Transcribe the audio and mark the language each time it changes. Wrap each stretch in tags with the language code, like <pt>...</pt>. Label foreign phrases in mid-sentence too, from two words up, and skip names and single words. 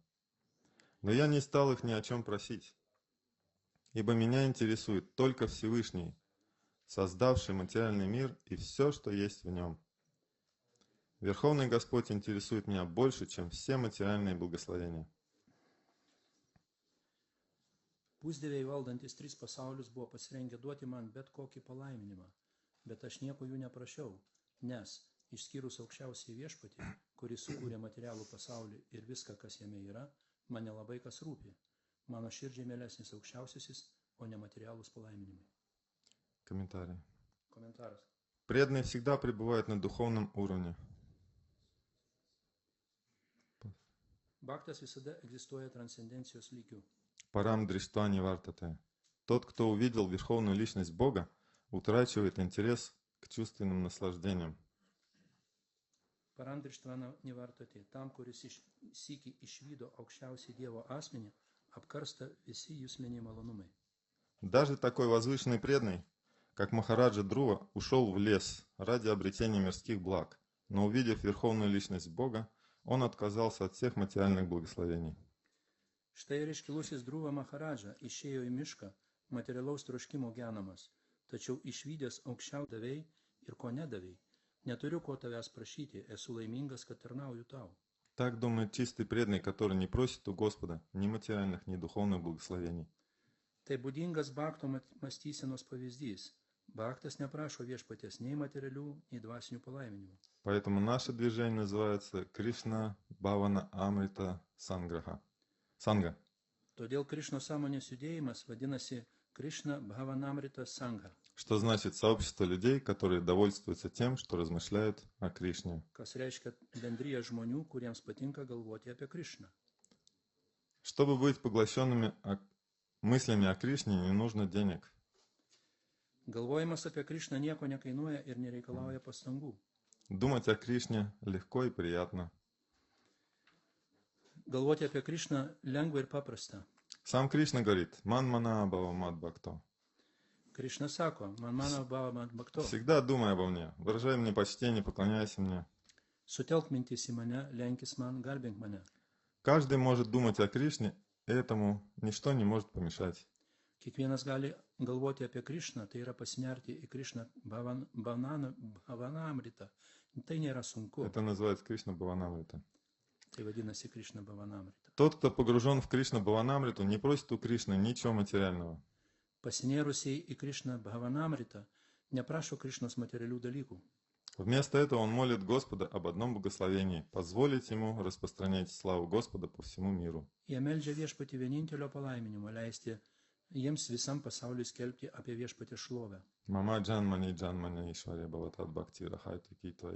<ru>Но я не стал их ни о чем просить, ибо меня интересует только Всевышний, создавший материальный мир и все, что есть в нем. Верховный Господь интересует меня больше, чем все материальные благословения.</ru> <lt>Pusdieviai valdantis 3 pasaulius buvo pasirengę duoti man bet kokį palaiminimą, bet aš nieko jų neprašiau, nes, išskyrus aukščiausiai viešpatį, kuris sukūrė materialų pasaulį ir viską, kas jame yra, man nelabai kas rūpi. Mano širdžiai mielesnis aukščiausiasis, o ne materialūs palaiminimai.</lt> <ru>Комментарий. Комментарий. Преданные всегда пребывают на духовном уровне.</ru> <lt>Bhaktas visada egzistuoja transcendencijos lygių.</lt> <sa>परं दृष्ट्वा निवर्तते.</sa> <ru>Тот, кто увидел Верховную Личность Бога, утрачивает интерес к чувственным наслаждениям.</ru> <sa>परं दृष्ट्वा निवर्तते.</sa> <lt>Tam, kuris sykį išvydo aukščiausią Dievo asmenį, apkarsta visi jusliniai malonumai.</lt> <ru>Даже такой возвышенный преданный, как Махараджа Друва, ушел в лес ради обретения мирских благ, но увидев Верховную Личность Бога, он отказался от всех материальных благословений.</ru> <lt>Štai ir iškilusis Dhruva Maharadža išėjo į mišką materialaus troškimo genamas, tačiau išvydęs aukščiau davei ir ko nedavei, neturiu ko tavęs prašyti, esu laimingas, kad tarnauju tau.</lt> <ru>Так думает чистый преданный, который не просит у Господа ни материальных, ни духовных благословений.</ru> <lt>Tai būdingas bhakto mąstysenos pavyzdys. Bhaktas neprašo viešpaties nei materialių, nei dvasinių palaiminimų.</lt> <ru>Поэтому наше движение называется Кришна Бхавана Амрита Санграха. Санга.</ru> <lt>Todėl Krišnos sąmonės judėjimas vadinasi Krishna Bhavanamrita Sangha.</lt> <ru>Что значит сообщество людей, которые довольствуются тем, что размышляют о Кришне.</ru> <lt>Kas reiškia bendrija žmonių, kuriems patinka galvoti apie Krishną.</lt> <ru>Чтобы быть поглощенными мыслями о Кришне, не нужно денег.</ru> <lt>Galvojimas apie Krishną nieko nekainuoja ir nereikalauja pastangų.</lt> <ru>Думать о Кришне легко и приятно.</ru> <lt>Galvoti apie Krishną lengva ir paprasta.</lt> <ru>Сам Кришна говорит:</ru> <sa>«मन्मना भव मद्भक्तो».</sa> <lt>Krishna sako:</lt> <sa>man mano bhava mad bhakto.</sa> <ru>Всегда думай обо мне, выражай мне почтение, поклоняйся мне.</ru> <lt>Sutelk mintis į mane, lenkis man, garbink mane.</lt> <ru>Каждый может думать о Кришне, и этому ничто не может помешать.</ru> <lt>Kiekvienas gali galvoti apie Krishną, tai yra pasinerti į Krishną Bhavanamrita. Tai nėra sunku.</lt> <ru>Это называется Кришна Бхаванамрита.</ru> <lt>Tai vadinasi Krišna Bhavanamrita.</lt> <ru>Тот, кто погружен в Кришна Бхаванамриту, не просит у Кришны ничего материального.</ru> <lt>Pasinėrusiai į Krišna Bhavanamritą neprašo Krišnos materialių dalykų.</lt> <ru>Вместо этого он молит Господа об одном благословении, позволить ему распространять славу Господа по всему миру.</ru> <lt>Jie meldžia viešpatį vienintelio palaiminimo, leisti jiems visam pasauliu skelbti apie viešpatį šlovę.</lt> <sa>मम जन्मनि जन्मनि ईश्वरे भवताद् भक्तिः अहैतुकी त्वयि.</sa>